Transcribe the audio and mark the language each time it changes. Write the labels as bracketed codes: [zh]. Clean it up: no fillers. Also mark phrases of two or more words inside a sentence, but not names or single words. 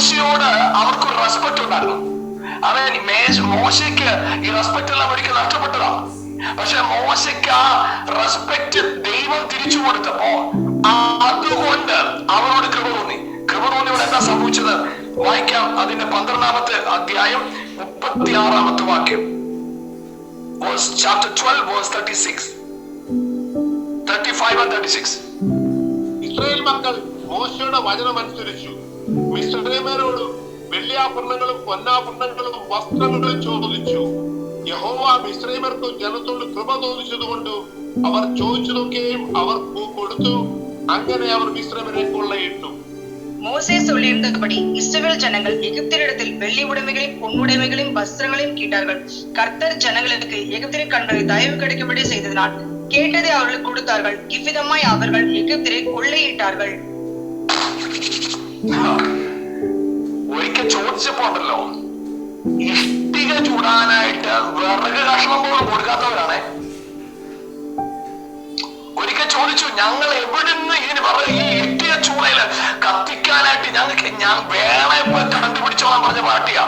[ml] മോശയോട് അവർക്കൊരു റെസ്പെക്ട് ഉണ്ടായിരുന്നു. അവൻ മോശയ്ക്ക് ഈ റെസ്പെക്ട് എല്ലാം ഒരിക്കൽ നഷ്ടപ്പെട്ടതാണ്. പക്ഷെ മോശയ്ക്ക് ആ റെസ്പെക്ട് ദൈവം തിരിച്ചു കൊടുത്തപ്പോ അതുകൊണ്ട് അവരോട് കൃപ തോന്നി. കൃപ തോന്നിയോട് എന്താ സംഭവിച്ചത്? വായിക്കാം. അതിന്റെ 12-ാമത്തെ അധ്യായം 36-ാമത്തെ വാക്യം. [en] Chapter 12 verse 36, 35 and 36. [ml] ഇസ്രായേൽ മക്കൾ മോശയുടെ വചനമനുസരിച്ചു മിസ്രയീമ്യരോട് വെള്ളിയാഭരണങ്ങളും പൊന്നാഭരണങ്ങളും വസ്ത്രങ്ങളും ചോദിച്ചു. യഹോവ മിസ്രയീമ്യർക്കും ജനത്തോട് കൃപ തോന്നിച്ചതുകൊണ്ട് അവർ ചോദിച്ചതൊക്കെയും അവർ കൊടുത്തു. അങ്ങനെ അവർ മിസ്രയീമ്യരെ കൊള്ളയിട്ടു. [ta] மோசே சொல்லியிருந்தபடி இஸ்ரவேல் ஜனங்கள் எகிப்தியரிடத்தில் வெள்ளி உடைமைகளையும் பொன்னுடைமைகளையும் வஸ்திரங்களையும் கேட்டார்கள். கர்த்தர் ஜனங்களுக்கு எகிப்தியரின் கண்களில் தயவு கிடைக்கும்படி செய்ததினால் கேட்டதை அவர்களுக்கு கொடுத்தார்கள். இவ்விதமாய் அவர்கள் எகிப்தியரை கொள்ளையிட்டார்கள். [ml] ഒരിക്കൽ ചോദിച്ചപ്പോണ്ടല്ലോ, ഇഷ്ടിക ചൂടാനായിട്ട് വിറക് കഷ്ണം പോലും കൊടുക്കാത്തവരാണ്. ഒരിക്കൽ ചോദിച്ചു, ഞങ്ങൾ എവിടുന്ന് ഇതിന് ഈ ഇഷ്ടിക ചൂളയില് കത്തിക്കാനായിട്ട് ഞാൻ വേളെ കണ്ടുപിടിച്ചോളാൻ പറഞ്ഞ പാർട്ടിയാ.